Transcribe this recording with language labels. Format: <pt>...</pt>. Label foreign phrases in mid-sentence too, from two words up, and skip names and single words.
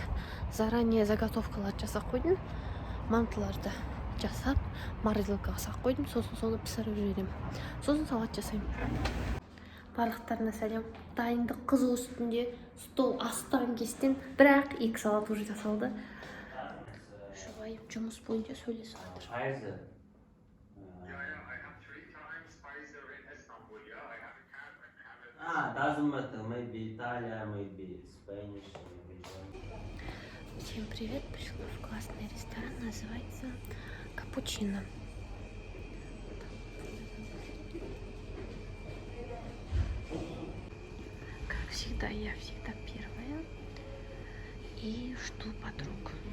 <kk>Заранее заготовкалар жасап қойдым. Мантыларды жасап, морозилкаға салып қойдым. Сосын соны пісіріп жіберемін. Сосын салат жасаймын. Барлықтарына сәлем. Дайындық қызу үстінде, стол астан кестен, бірақ 2 салат уже жасалды. Жұбайым жұмыс бойынша сөйлесіп жатыр.</kk> <en>Doesn't matter, maybe Italia, maybe Spanish.</en> <ru>Всем привет, пришла в классный ресторан, называется Капучино. Как всегда, я всегда первая и жду подруг.</ru>